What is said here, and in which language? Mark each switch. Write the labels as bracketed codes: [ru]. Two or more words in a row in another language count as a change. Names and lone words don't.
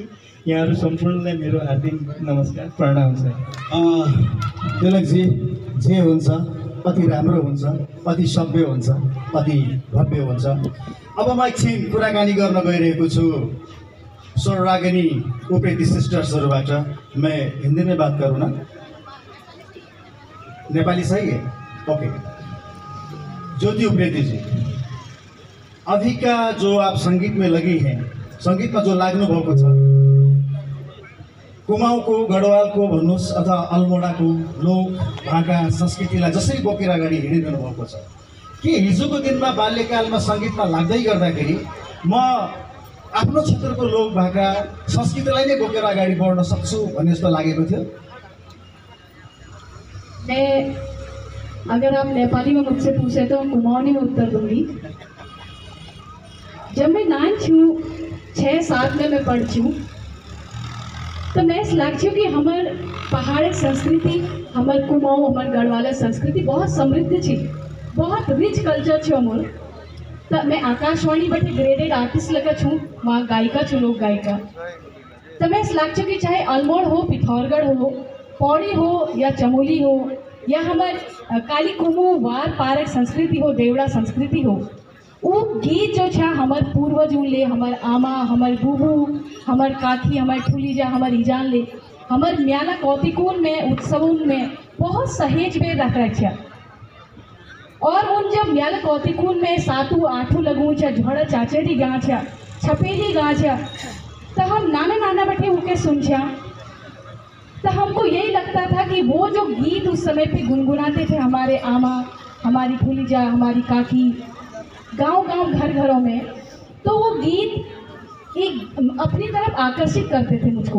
[ne] यहाँहरू सम्पूर्णलाई मेरो हार्दिक नमस्कार, प्रणाम छ। तिलकजी, जे हुन्छ अति राम्रो हुन्छ, अति सभ्य हुन्छ, अति भव्य हुन्छ। अब म एकछिन कुराकानी गर्न गइरहेको छु स्वररागिनी उप्रेती सिस्टर्सहरूबाट। [hi] मैं हिंदी में बात करूँ ना? नेपाली सही है? [ne] ओके। ज्योति उप्रेती जी, [hi] अभी का जो आप संगीत में लगी हैं, [ne] संगीत में जो लाग्नु भएको छ, कुमाउँको गढवालको भन्नुहोस् अथवा अल्मोडाको लोक भाका संस्कृतिलाई जसरी बोकेर अगाडि हिँडिरहनु भएको छ, के हिजोको दिनमा बाल्यकालमा सङ्गीतमा लाग्दै गर्दाखेरि म आफ्नो क्षेत्रको लोक भाका संस्कृतिलाई नै बोकेर अगाडि बढ्न सक्छु भन्ने जस्तो लागेको थियो? [hi] मैं, अगर आप नेपाली में मुझसे पूछे तो कुमाऊनी में उत्तर दूंगी। [kfy] जब मैं 9 छूँ 6-7 में मैं पढ़ छूँ तो मैं इस लाग छूँ कि हमार पहाड़ी संस्कृति, हमार कुमाऊँ, हमार गढ़वाला संस्कृति बहुत समृद्ध थी, बहुत [en] rich culture [kfy] छो हमार। तो मैं आकाशवाणी बटे [en] graded artist [kfy] लगा छूँ, वहाँ गायिका छूँ, लोक गायिका। तो मैं इस लाग छूँ कि चाहे अल्मोड़ हो, पिथौरगढ़ हो, पौड़ी हो या चमोली हो या हमार काली कुमू वार पारक संस्कृति हो, देवड़ा संस्कृति हो, वो गीत जो छा हमार पूर्वज ले, हमार आमा, हमार बूबू, हमार काकी, हमार ठुलीजा, हमार इजान ले, हमार म्याला कौतिकून में उत्सवों में बहुत सहेज में रख रखा। और उन जब म्याला कौतिकून में 7-8 लगू छा, झोड़ा चाचेरी गा छा, छपेली गा छा, तो हम नाना नाना बैठे होके सुन छा। [hi] तो हमको यही लगता था कि वो जो गीत उस समय पे गुनगुनाते थे हमारे आमा, हमारी फूलीजा, हमारी काकी, गांव-गांव घर-घरों में, तो वो गीत एक अपनी तरफ आकर्षित करते थे मुझको।